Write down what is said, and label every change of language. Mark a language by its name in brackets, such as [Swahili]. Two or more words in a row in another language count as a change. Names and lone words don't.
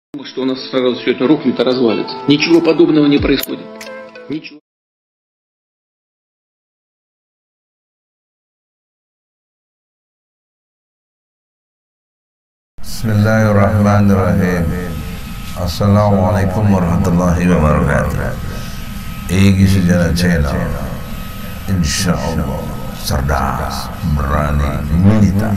[Russian] что у нас сразу все это рухнет и развалится. Ничего подобного не происходит. Ничего. [Arabic] بسم الله الرحمن الرحيم. السلام عليكم ورحمة الله وبركاته. [Indonesian] Egi sejarah channel, [Arabic] إن شاء الله [Indonesian] cerdas, berani, militan.